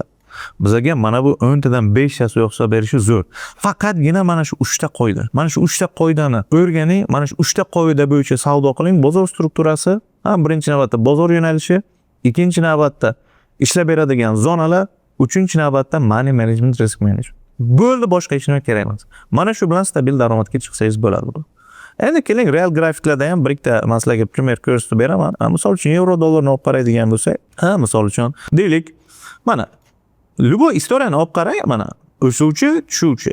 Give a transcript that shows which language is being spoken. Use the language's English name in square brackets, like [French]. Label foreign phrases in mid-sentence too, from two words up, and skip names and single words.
[Uzbek] Bizaga mana bu 10 tadan 5 tasi o'xshab berishi zo'r. Faqatgina mana shu 3 ta qoida. Mana shu 3 ta qoidani o'rganing, mana shu 3 ta qoida bo'yicha savdo qiling. Bozor strukturasi, birinchi navbatda bozor yo'nalishi, ikkinchi navbatda ishlab beradigan zonalar, uchinchi navbatda [English] money management, risk management. [Uzbek] Bo'ldi, boshqa hech nima kerak emas. Mana shu bilan stabil daromadga chiqsangiz bo'ladi. Endi keling, real grafiklarda ham bir ikkita man sizlarga primer ko'rsatib beraman. Misol uchun yevro dollarni olib qaraydigan bo'lsak, misol uchun deylik, mana любой istoriyani olib qarang, mana o'suvchi, tushuvchi.